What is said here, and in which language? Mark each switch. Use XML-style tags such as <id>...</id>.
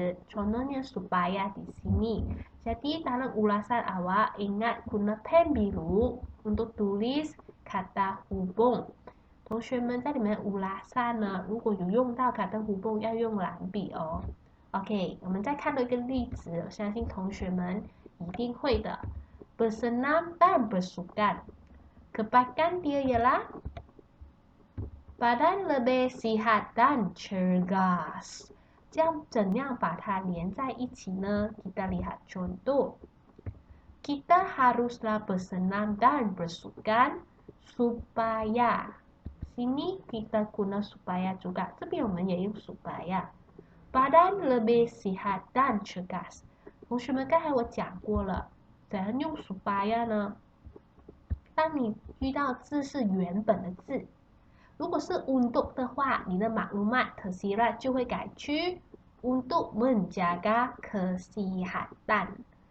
<ms>Contohnya supaya di sini. Jadi dalam ulasan awak ingat guna pen biru untuk tulis kata hubung。</ms> <zh>同学们在你们ulasan呢，如果有用到kata hubung，要用蓝笔哦。 OK， 我们再看到一个例子，我相信同学们一定会的。</zh> <ms>Bersenam dan bersukan. Kebaikan dia ialah badan lebih sihat dan cergas.</ms> <zh>这样怎样把它连在一起呢？</zh> <ms>Kita lihat contoh. Kita haruslah bersenam dan bersukan supaya. Sini kita guna supaya juga.</ms> <zh>这边我们也用 supaya.</zh> <ms>Badan lebih sihat dan cergas.</ms> <zh>同学们，刚才我讲过了，怎样用 supaya 呢？当你遇到字是原本的字，如果是 untuk 的话，你的 maklumat tersirat 就会改去</zh> <ms>untuk menjaga kesihatan.</ms>